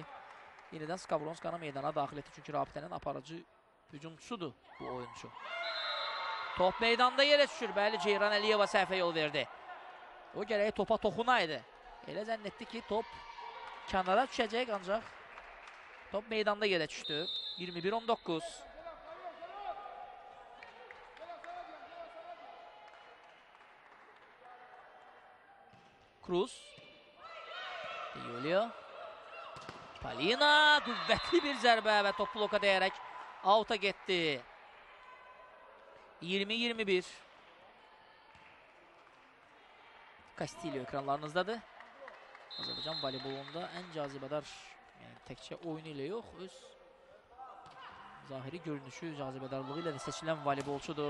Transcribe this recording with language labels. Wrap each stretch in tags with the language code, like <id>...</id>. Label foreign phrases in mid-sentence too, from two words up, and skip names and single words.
<az>Yenidən Skavronska'nı meydana daxil etdi. Çünki Rabitənin aparıcı hücumçusudur bu oyuncu. Top meydanda yerə düşür. Bəli, Ceyran Əliyeva səhvə yol verdi. O gərək topa toxunaydı. Elə zənn etdi ki top kənara düşəcək ancaq top meydanda yerə düşdü. 21-19. Cruz. Julio. Polina qüvvətli bir zərbə və top bloka dəyərək out'a getdi. 20-21. Castillo ekranlarınızdadır. Azərbaycan voleybolunda ən cazibədar, yəni təkcə oyunu ilə yox, öz zahiri görünüşü, cazibədarlığı ilə də seçilən voleybolçudur.</az>